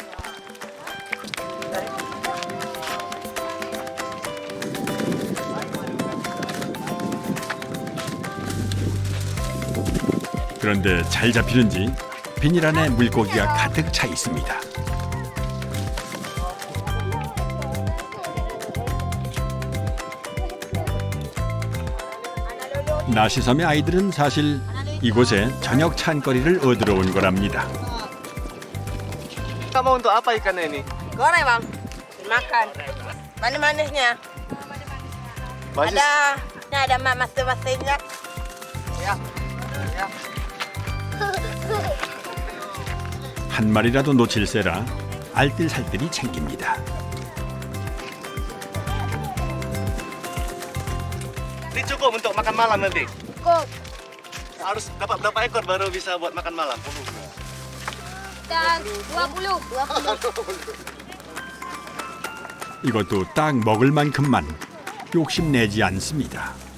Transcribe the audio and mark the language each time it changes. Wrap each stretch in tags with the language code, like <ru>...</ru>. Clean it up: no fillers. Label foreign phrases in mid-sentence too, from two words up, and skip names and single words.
<ko>그런데 잘 잡히는지 비닐 안에 물고기가 가득 차 있습니다. 나시섬의 아이들은 사실 이곳에 저녁 찬거리를 얻으러 온 거랍니다.</ko> <id>Kamu untuk apa ikannya ini? Goreng bang, dimakan. Mana manisnya? Ada masing-masingnya.</id> <ko>한 마리라도 놓칠세라 알뜰살뜰히 챙깁니다.</ko> <id>Ini cukup untuk makan malam nanti? Cukup. Harus dapat berapa ekor baru bisa buat makan malam? Dan 20.</id> <ko>이것도 딱 먹을 만큼만 욕심내지 않습니다.</ko>